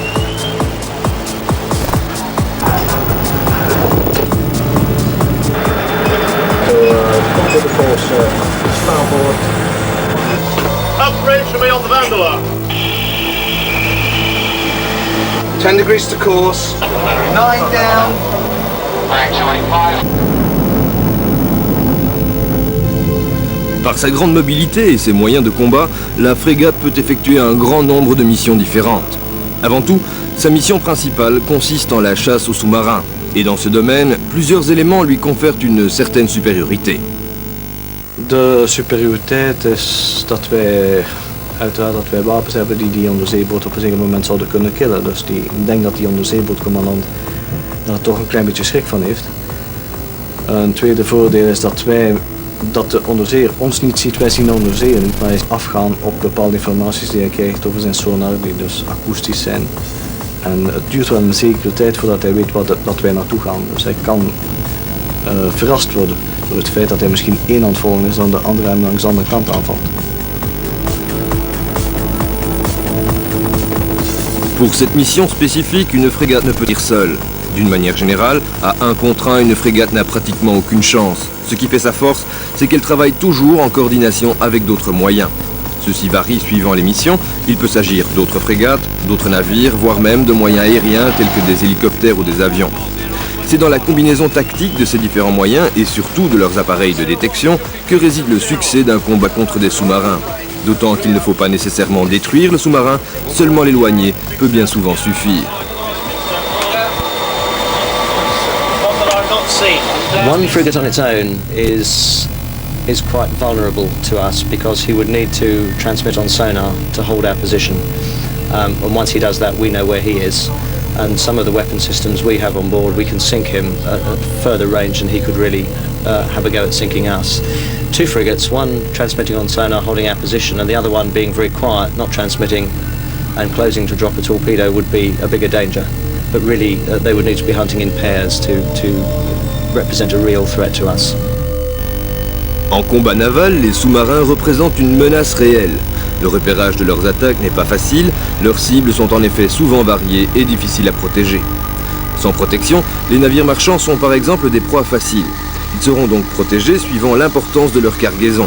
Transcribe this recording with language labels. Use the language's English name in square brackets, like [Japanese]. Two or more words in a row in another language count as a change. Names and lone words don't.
[English] Come to the course, starboard. Upgrade for me on the Vandelar. 10 degrees to course. 9 down. Actually 5. [French] Par sa grande mobilité et ses moyens de combat, la frégate peut effectuer un grand nombre de missions différentes. Avant tout, sa mission principale consiste en la chasse aux sous-marins. Et dans ce domaine, plusieurs éléments lui confèrent une certaine supériorité. [Dutch] De superioriteit is dat wij uiteraard dat wij wapens hebben die onderzeeboot op een zeker moment zouden kunnen killen. Dus ik denk dat die onderzeebootcommandant daar toch een klein beetje schrik van heeft. Een tweede voordeel is dat de onderzeeër ons niet ziet, wij zien de onderzeeër niet, maar hij is afgaan op bepaalde informaties die hij krijgt over zijn sonar, die dus akoestisch zijn. En het duurt wel een zekere tijd voordat hij weet dat wij naartoe gaan. Dus hij kan verrast worden door het feit dat hij misschien één aan het volgen is dan de andere hem langs de andere kant aanvalt. [French] Pour cette mission spécifique, une frégate ne peut ir seule. D'une manière générale, à 1 contre 1, une frégate n'a pratiquement aucune chance. Ce qui fait sa force, c'est qu'elle travaille toujours en coordination avec d'autres moyens. Ceci varie suivant les missions. Il peut s'agir d'autres frégates, d'autres navires, voire même de moyens aériens tels que des hélicoptères ou des avions. C'est dans la combinaison tactique de ces différents moyens et surtout de leurs appareils de détection que réside le succès d'un combat contre des sous-marins. D'autant qu'il ne faut pas nécessairement détruire le sous-marin, seulement l'éloigner peut bien souvent suffire. [English] One frigate on its own is quite vulnerable to us because he would need to transmit on sonar to hold our position. And once he does that, we know where he is. And some of the weapon systems we have on board, we can sink him at further range than he could really have a go at sinking us. 2 frigates, one transmitting on sonar, holding our position, and the other one being very quiet, not transmitting and closing to drop a torpedo would be a bigger danger. But really, they would need to be hunting in pairs to represent a real threat to us. [French] En combat naval, les sous-marins représentent une menace réelle. Le repérage de leurs attaques n'est pas facile, leurs cibles sont en effet souvent variées et difficiles à protéger. Sans protection, les navires marchands sont par exemple des proies faciles. Ils seront donc protégés suivant l'importance de leur cargaison.